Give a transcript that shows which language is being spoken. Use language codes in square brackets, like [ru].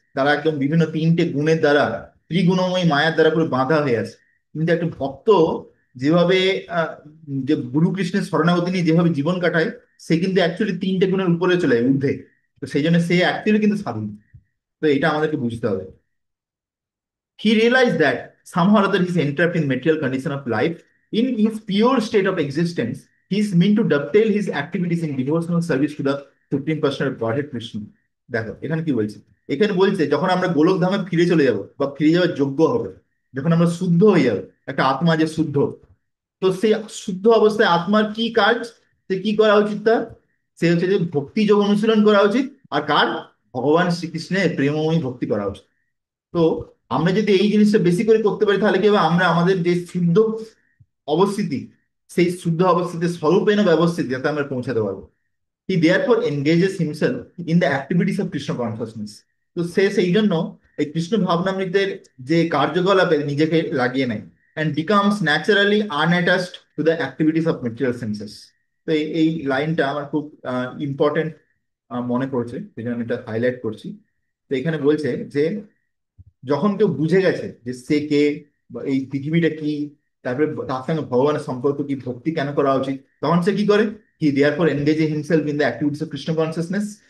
[bn] তারা একদম বিভিন্ন তিনটে গুণের দ্বারা, ত্রিগুণময়ী মায়ার দ্বারা পুরো বাঁধা হয়ে আছে। কিন্তু একটা ভক্ত যেভাবে আহ, যে গুরু কৃষ্ণের শরণাগতি নিয়ে যেভাবে জীবন কাটায়, সে কিন্তু অ্যাকচুয়ালি তিনটে গুণের উপরে চলে যায়, ঊর্ধ্বে। তো সেই জন্য সে অ্যাকচুয়ালি কিন্তু স্বাধীন। তো এটা আমাদেরকে বুঝতে হবে। [en] He realized that somehow or other he's entrapped in material condition of life. In his pure state of existence, he is meant to dovetail his activities in devotional service to the Supreme Personal of Godhead Krishna. [bn] দেখো এখানে কি বলছে, এখানে বলছে যখন আমরা গোলক ধামে ফিরে চলে যাব বা ফিরে যাওয়ার যোগ্য হবে, যখন আমরা শুদ্ধ হয়ে যাবো, একটা আত্মা যে শুদ্ধ, তো সেই শুদ্ধ অবস্থায় আত্মার কি কাজ, সে কি করা উচিত তার, সে হচ্ছে যে ভক্তি যোগ অনুশীলন করা উচিত। আর কার, ভগবান শ্রীকৃষ্ণের প্রেমময়ী ভক্তি করা উচিত। তো আমরা যদি এই জিনিসটা বেশি করে করতে পারি, তাহলে কি হবে, আমরা আমাদের যে শুদ্ধ অবস্থিতি, সেই শুদ্ধ অবস্থিতি স্বরূপেণ ব্যবস্থিতি, যাতে আমরা পৌঁছাতে পারবো। [en] He therefore engages himself in the activities of Krishna consciousness. [bn] তো সে সেই জন্য এই কৃষ্ণ ভাবনামৃতের যে কার্যকলাপে নিজেকে লাগিয়ে নেয়, [en] And becomes naturally unattached to the activities of material senses. [bn] তো এই লাইনটা আমার খুব ইম্পর্টেন্ট মনে পড়ছে, সেই জন্য আমি এটা হাইলাইট করছি। তো এখানে বলছে যে যখন কেউ বুঝে গেছে যে সে কে, বা এই পৃথিবীটা কি, তারপরে তার সঙ্গে ভগবানের সম্পর্ক কি, ভক্তি কেন করা উচিত, তখন সে কি করে, [en] He therefore engage himself in the activities of Krishna consciousness.